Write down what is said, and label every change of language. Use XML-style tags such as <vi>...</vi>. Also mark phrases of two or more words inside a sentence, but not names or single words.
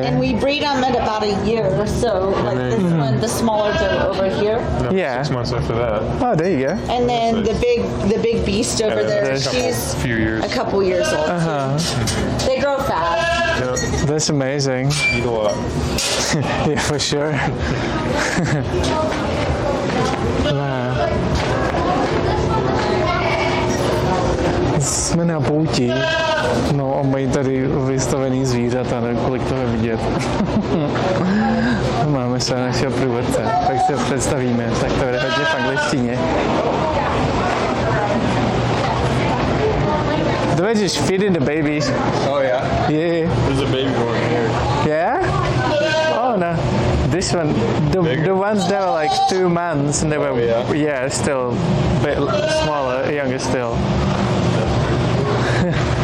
<en>And we breed them at about a year. So like this one, the smaller doe over here. No, Yeah. 6 months after that. Oh, there you go. And then the big beast over there, there's a she's Few years. a couple years old. They grow fast. Yeah, That's amazing. eat a lot. Yeah, for sure. Wow.</en> <cs>Jsme na pouti. No a mají tady vystavený zvířata, nevím, kolik toho je vidět. Máme se našeho průvodce, tak si ho představíme, tak to bude hodně v angličtině.</cs> <en>They're just feeding the babies. Oh yeah? Yeah. There's a baby born here. Yeah? Oh no. This one, the ones that were like 2 months and they were, yeah? still a bit smaller, younger still.</en>